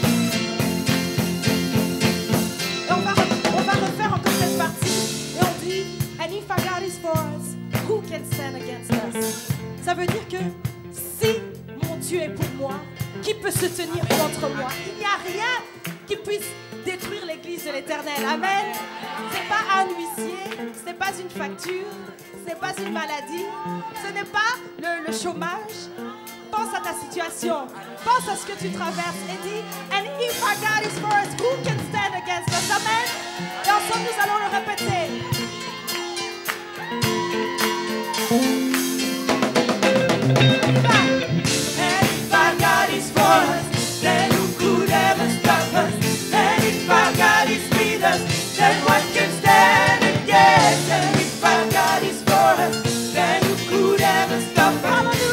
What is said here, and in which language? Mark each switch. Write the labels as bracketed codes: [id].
[fr] Et on va refaire encore cette partie. Et on dit, [en] and if our God is for us, who can stand against us? [fr] Ça veut dire que si mon Dieu est pour moi, qui peut se tenir contre moi? Il n'y a rien qui puisse détruire l'église de l'Éternel. Amen. C'est pas un huissier, ce n'est pas une facture, ce n'est pas une maladie, ce n'est pas le chômage. Pense à ta situation, pense à ce que tu traverses et dis, [en] and if our God is for us, who can stand against us? [fr] Amen. Et ensemble nous allons le répéter. [en] And if our God is for us, then who could ever stop us? And if our God is with us, then what can stand against? And if our God is for us, then who could ever stop us?